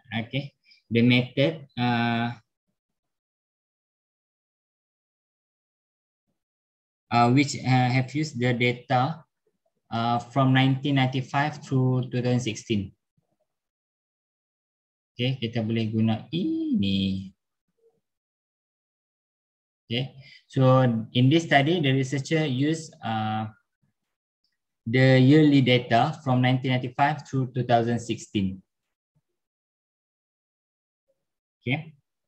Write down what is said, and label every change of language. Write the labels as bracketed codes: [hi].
[en] Okay, the method which have used the data from 1995 through 2016. [ms] Okay, kita boleh guna ini. [en] Okay, so in this study, the researcher used the yearly data from 1995 through 2016. Okay,